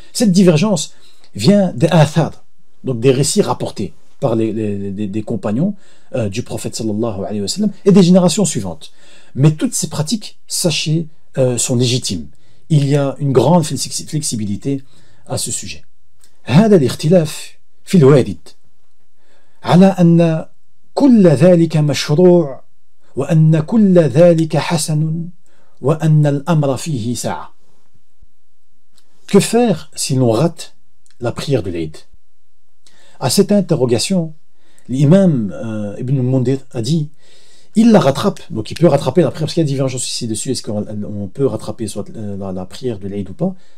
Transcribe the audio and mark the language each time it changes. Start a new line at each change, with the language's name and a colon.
French: Cette divergence vient des athar, donc des récits rapportés par des compagnons du prophète sallallahu alayhi wa sallam et des générations suivantes. Mais toutes ces pratiques, sachez, sont légitimes. Il y a une grande flexibilité à ce sujet.
Arabic: هذا الاختلاف في الوارد على أن كل ذلك مشروع وأن كل ذلك حسن وأن الأمر فيه ساعة.
French: Que faire si l'on rate la prière de l'Eid? À cette interrogation, l'imam Ibn al-Mundir a dit il la rattrape, donc il peut rattraper la prière, parce qu'il y a une divergence ici dessus, est-ce qu'on peut rattraper soit la prière de l'Eid ou pas?